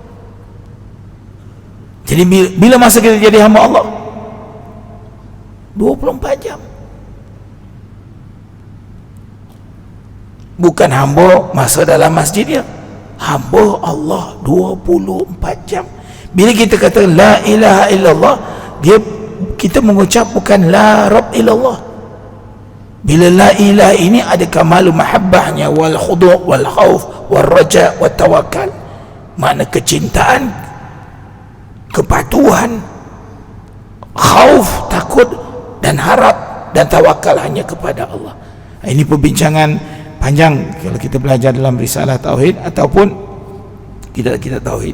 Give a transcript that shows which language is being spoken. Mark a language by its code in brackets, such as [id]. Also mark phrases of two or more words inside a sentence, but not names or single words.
[ms] Jadi bila masa kita jadi hamba Allah 24 jam, bukan hamba masa dalam masjid dia, hamba Allah 24 jam. Bila kita kata [ar] لا إله إلا الله, [ms] kita mengucap bukan [ar] لا رب إلا الله. [ms] Bila [ar] لا إله [ms] ini ada [ar] كمال محبةnya والخضوع والخوف والرجاء والتوكل, [ms] makna kecintaan, kepatuhan, khauf takut, dan harap, dan tawakal hanya kepada Allah. Ini perbincangan panjang kalau kita belajar dalam risalah tauhid ataupun kita tauhid.